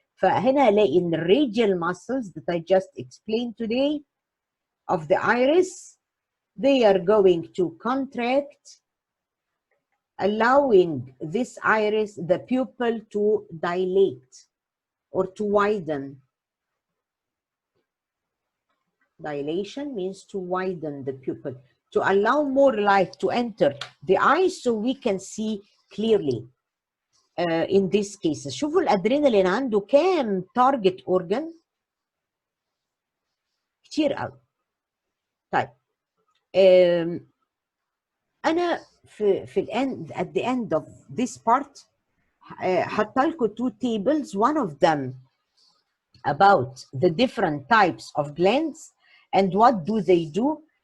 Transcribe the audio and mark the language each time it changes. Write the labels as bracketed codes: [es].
[ar] فهنا هلاقي ان [en] radial muscles that I just explained today of the iris, they are going to contract, allowing this iris, the pupil, to dilate or to widen. Dilation means to widen the pupil, to allow more light to enter the eye so we can see clearly. In this case [ar] شوفوا الادرينالين عنده كام [en] target organ؟ [ar] كتير قوي. طيب أنا في [en] الend at the end of this part [ar] حاطة لكم [en] two tables, one of them about the different types of glands and what do they do.